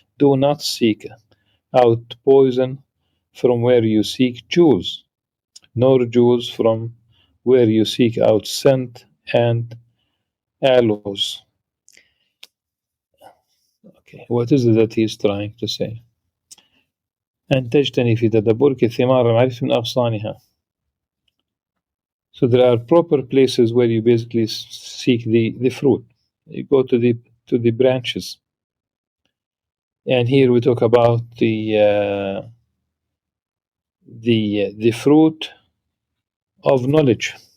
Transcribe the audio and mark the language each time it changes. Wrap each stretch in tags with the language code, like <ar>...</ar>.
<en>Do not seek out poison from where you seek jewels, nor jewels from where you seek out scent and aloes. Okay, what is it that he is trying to say?</en> <ar>أن تجتني في تدبرك ثمار المعرفة من أغصانها.</ar> <en>So there are proper places where you basically seek the fruit. You go to the branches. And here we talk about the fruit of knowledge.</en>